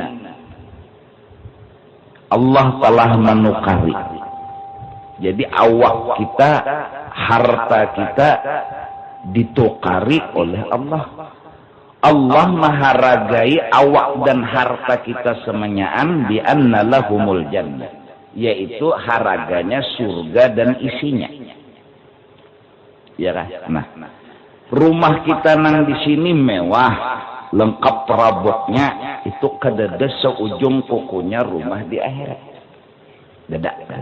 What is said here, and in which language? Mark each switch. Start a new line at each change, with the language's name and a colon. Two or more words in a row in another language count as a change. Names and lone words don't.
Banjar: Allah telah menukari. Jadi awak kita, harta kita ditukari oleh Allah. Allah menghargai awak dan harta kita semenyaan
Arabic: بأن لهم الجنة.
Banjar: Yaitu harganya surga dan isinya. Ya kan? Nah, rumah kita nang di sini mewah, lengkap perabotnya, itu kadada seujung kukunya rumah di akhirat. Dadak.